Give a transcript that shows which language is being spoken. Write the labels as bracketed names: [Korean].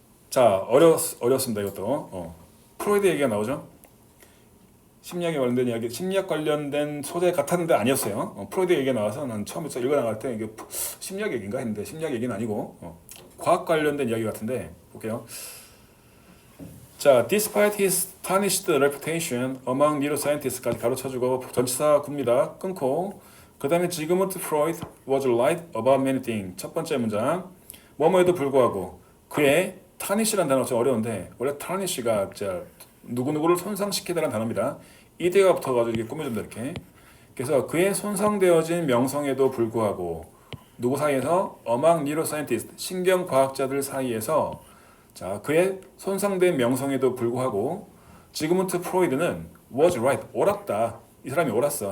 [Korean] 자, 어렵습니다. 이것도. 프로이드 얘기가 나오죠. 심리학에 관련된 이야기, 심리학 관련된 소재 같았는데 아니었어요. 프로이드 얘기가 나와서 난 처음부터 읽어 나갈 때 이게 심리학 얘기인가 했는데 심리학 얘기는 아니고 과학 관련된 이야기 같은데 볼게요. 자, [English] despite his tarnished reputation among neuroscientists [Korean] 까지 가로쳐주고 전치사 굽니다. 끊고 그 다음에 지그문트 프로이드 [English] was right about many things. [Korean] 첫 번째 문장 뭐뭐에도 불구하고 그의 tarnish라는 단어 좀 어려운데 원래 tarnish가 누구누구를 손상시키다라는 단어입니다. 이대가 붙어가지고 이렇게 꾸며준다 이렇게. 그래서 그의 손상되어진 명성에도 불구하고 누구 사이에서 [English] among neuroscientists [Korean] 신경과학자들 사이에서 자, 그의 손상된 명성에도 불구하고 지그문트 프로이드는 was right, 옳았다. 이 사람이 옳았어.